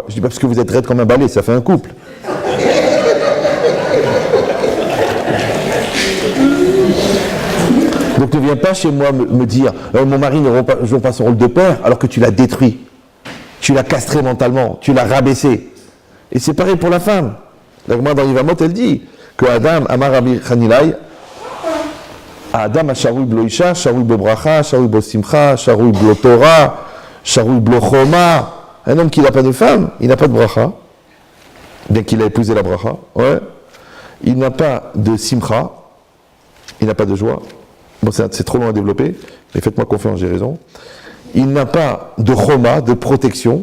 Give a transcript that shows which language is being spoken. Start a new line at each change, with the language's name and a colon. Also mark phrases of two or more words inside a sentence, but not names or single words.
French: Je dis, parce que vous êtes raide comme un balai, ça fait un couple. Donc ne viens pas chez moi me dire, mon mari ne joue pas son rôle de père, alors que tu l'as détruit. Tu l'as castré mentalement, tu l'as rabaissé. Et c'est pareil pour la femme. Donc moi, dans Yivamot, elle dit que
Hebrew: אדם, אמר רבי חנילאי, אדם השרוי בלא אשה, שרוי בלא ברכה, שרוי בלא שמחה, שרוי בלא תורה, שרוי בלא חומה.
French: Un homme qui n'a pas de femme, il n'a pas de bracha, bien qu'il a épousé la bracha. Ouais. Il n'a pas de simcha, il n'a pas de joie. Bon, c'est trop loin à développer, mais faites-moi confiance, j'ai raison. Il n'a pas de choma, de protection.